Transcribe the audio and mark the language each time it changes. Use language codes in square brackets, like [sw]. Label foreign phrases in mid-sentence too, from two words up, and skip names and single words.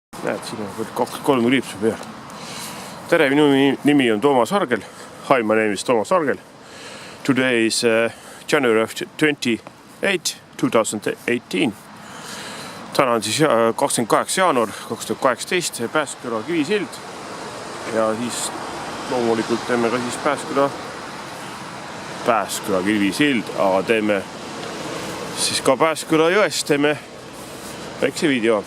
[et] näed, siin on 2-3 kriipsu peal. Tere, minu nimi on Toomas Argel. [en] Hi, my name is Toomas Argel. Today is January 28, 2018. [et] Täna on siis 28. jaanuar 2018, Pääsküla Kivisild. Ja siis loomulikult teeme ka siis Pääsküla Kivisild, aga teeme siis ka Pääsküla jõest teeme väikse video.